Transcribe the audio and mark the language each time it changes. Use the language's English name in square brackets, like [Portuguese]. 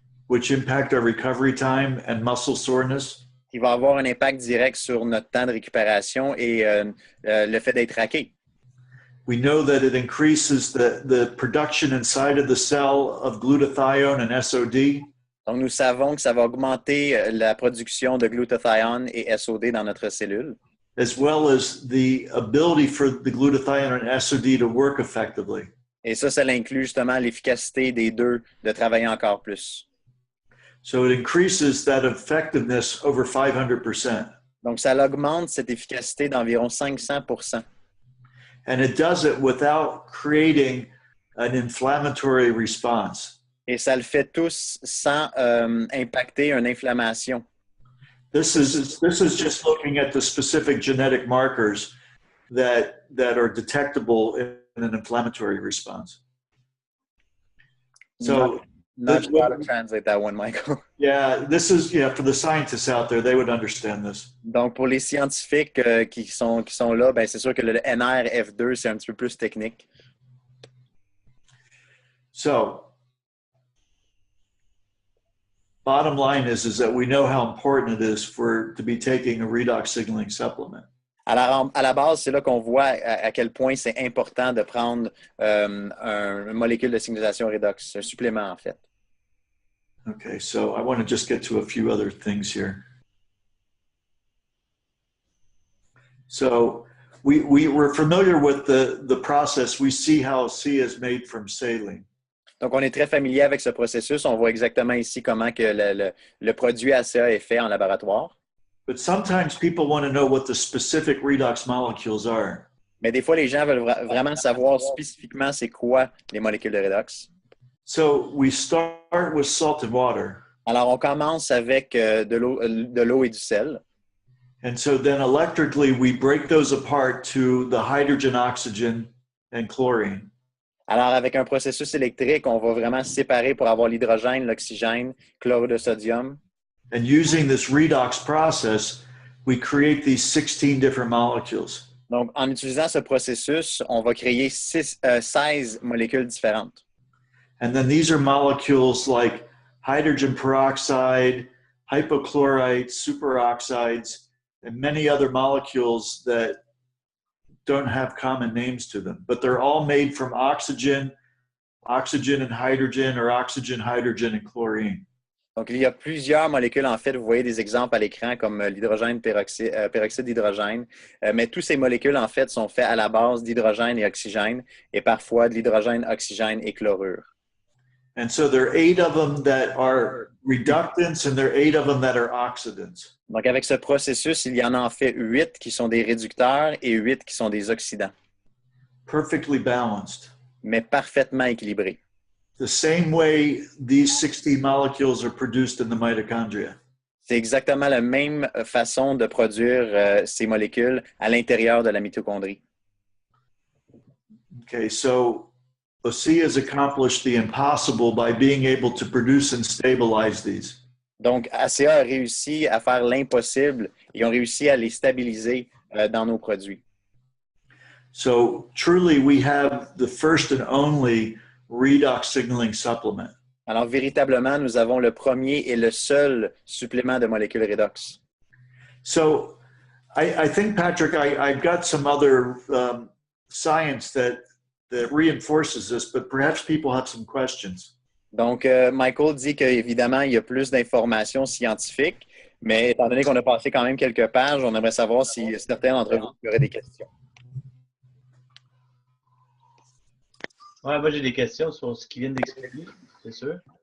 [English] Which impact our recovery time and muscle soreness. [French] qui va avoir un impact direct sur notre temps de récupération et le fait d'être raqué. [English] We know that it increases the production inside of the cell of glutathione and SOD. [French] Donc, nous savons que ça va augmenter la production de glutathione et SOD dans notre cellule, [English] as well as the ability for the glutathione and SOD to work effectively. [French] et ça inclut justement l'efficacité des deux de travailler encore plus. [English] So it increases that effectiveness over 500%. [French] Donc, ça augmente cette efficacité d'environ 500%. [English] And it does it without creating an inflammatory response. [French] Et ça le fait tous sans impacter une inflammation. [English] This is just looking at the specific genetic markers that are detectable in an inflammatory response. So Not sure how to translate that one, Michael. yeah, this is for the scientists out there, they would understand this. [French] Donc, pour les scientifiques qui sont là, ben, c'est sûr que le NRF2, c'est un petit peu plus technique. [English] So, bottom line is that we know how important it is to be taking a redox signaling supplement. [French] Alors, à la base, c'est là qu'on voit à quel point c'est important de prendre une molécule de signalisation redox, un supplément en fait. [English] Okay, so I want to just get to a few other things here. So we're familiar with the process. We see how C is made from saline. [French] Donc, on est très familier avec ce processus. On voit exactement ici comment que le produit ACA est fait en laboratoire. [English] But sometimes people want to know what the specific redox molecules are. [French] Mais des fois, les gens veulent vraiment savoir spécifiquement c'est quoi les molécules de redox. [English] So we start with salt and water. [French] Alors, on commence avec de l'eau et du sel. [English] And so then electrically, we break those apart to the hydrogen, oxygen, and chlorine. [French] Alors, avec un processus électrique, on va vraiment séparer pour avoir l'hydrogène, l'oxygène, chlorure de sodium. [English] And using this redox process, we create these 16 different molecules. [French] Donc, en utilisant ce processus, on va créer 16 molécules différentes. [English] And then these are molecules like hydrogen peroxide, hypochlorite, superoxides, and many other molecules that don't have common names to them. But they're all made from oxygen, oxygen and hydrogen, or oxygen, hydrogen, and chlorine. [French] Donc, il y a plusieurs molécules. En fait, vous voyez des exemples à l'écran comme l'hydrogène, peroxyde d'hydrogène. Mais toutes ces molécules, en fait, sont faites à la base d'hydrogène et oxygène et parfois de l'hydrogène, oxygène et chlorure. [English] And so there are 8 of them that are reductants and there are 8 of them that are oxidants. [French] Donc, avec ce processus, il y en fait 8 qui sont des réducteurs et 8 qui sont des oxydants. [English] Perfectly balanced. [French] Mais parfaitement équilibrés. [English] The same way these 60 molecules are produced in the mitochondria. [French] C'est exactement la même façon de produire ces molécules à l'intérieur de la mitochondrie. [English] Okay, so OSEA has accomplished the impossible by being able to produce and stabilize these. [French] Donc, ACA a réussi à faire l'impossible et ont réussi à les stabiliser dans nos produits. [English] So truly, we have the first and only redox signaling supplement. [French] Alors, véritablement, nous avons le premier et le seul supplément de molécules redox. [English] So I think, Patrick, I've got some other science that reinforces this, but perhaps people have some questions. [French] Donc, Michael dit qu'évidemment, il y a plus d'informations scientifiques, mais étant donné qu'on a passé quand même quelques pages, on aimerait savoir si certains d'entre vous auraient des questions. Ouais, moi j'ai des questions sur ce qu'ils viennent d'expliquer, c'est sûr.